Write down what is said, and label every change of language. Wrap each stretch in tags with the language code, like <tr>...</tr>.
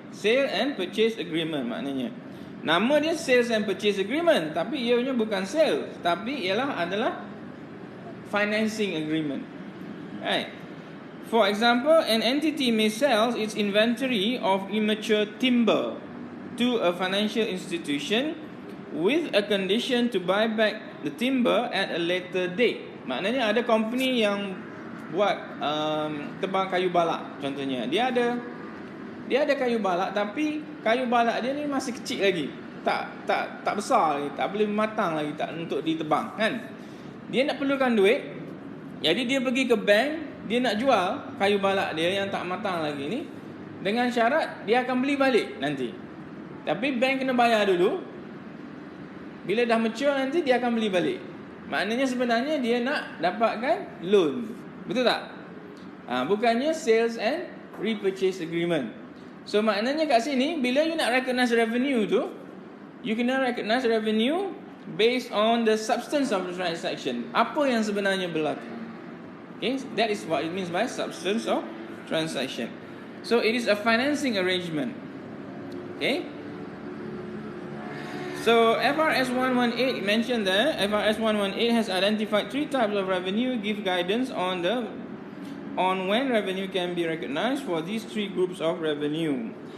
<en>Sale and purchase agreement</en> <ms>maknanya. Nama dia</ms> <en>sales and purchase agreement,</en> <ms>tapi ianya bukan</ms> <en>sale,</en> <ms>tapi adalah</ms> <en>financing agreement. Right? For example, an entity may sell its inventory of immature timber to a financial institution with a condition to buy back the timber at a later date.</en> <ms>Maknanya ada company yang buat tebang kayu balak contohnya. Dia ada kayu balak, tapi kayu balak dia ni masih kecil lagi. Tak besar lagi, tak boleh matang lagi untuk ditebang, kan? Dia nak perlukan duit. Jadi dia pergi ke bank, dia nak jual kayu balak dia yang tak matang lagi ni dengan syarat dia akan beli balik nanti. Tapi bank kena bayar dulu. Bila dah mature nanti dia akan beli balik. Maknanya sebenarnya dia nak dapatkan loan. Betul tak? Bukannya</ms> <en>sales and repurchase agreement. So</en> <ms>maknanya kat sini, bila</ms> <en>you nak recognize revenue</en> <ms>tu, you kena</ms> <en>recognize revenue based on the substance of the transaction.</en> <ms>Apa yang sebenarnya berlaku.</ms> <en>Okay, that is what it means by substance of transaction. So it is a financing arrangement. Okay. So FRS 118 mentioned there, FRS 118 has identified three types of revenue, give guidance on when revenue can be recognized for these three groups of revenue.</en>